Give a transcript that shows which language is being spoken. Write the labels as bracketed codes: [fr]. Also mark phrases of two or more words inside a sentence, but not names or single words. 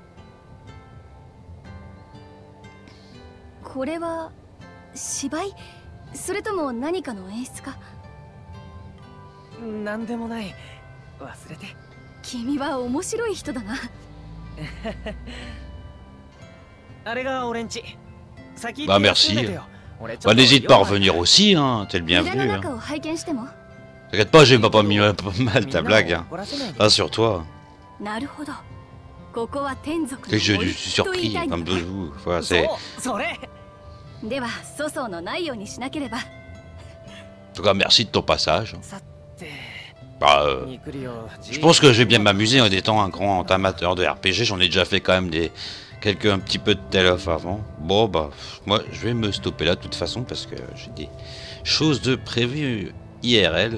[ja] これは芝居？それとも何かの演出か？なんでもない。忘れて。君は面白い人だな。あれが俺んち。 [fr] Bah merci. Bah n'hésite pas à revenir aussi, hein. T'es le [ja] 村の [fr] bienvenu. Hein. [ja] 中を拝見しても？ [fr] T'inquiète pas, j'ai pas mis pas mal ta blague. Hein. Rassure-toi. [ja] なるほど。ここは天族 [fr] C'est [ja] の [fr] que je [ja] 森 [fr] suis [ja] と言 [fr] surpris, [ja] いたいんだ [fr] comme [ja] な。 [fr] tous vous. Voilà, c'est... [ja] それ。では粗相のないようにしなければ。 [fr] En tout cas, merci de ton passage. [ja] さて。 [fr] Bah, je pense que je vais bien m'amuser en étant un grand amateur de RPG. J'en ai déjà fait quand même un petit peu de tell-off avant. Bon, bah, moi, je vais me stopper là de toute façon parce que j'ai des choses de prévues IRL.